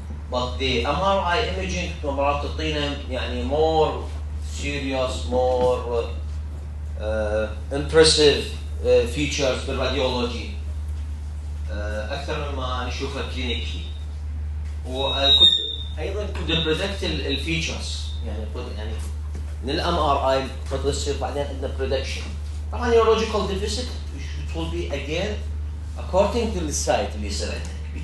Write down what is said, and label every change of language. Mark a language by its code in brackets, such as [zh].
[en] But the MRI imaging [ar] مرات تعطينا يعني [en] more serious, more impressive features [ar] بالراديولوجي أكثر مما نشوفها [en] clinically. [ar] وأيضا [en] could predict [ar] الفيتشرز يعني من الMRI قد يصير بعدين عندنا prediction. [en] طبعا neurological deficit it will be again according to the site [ar] اللي يصير عندنا.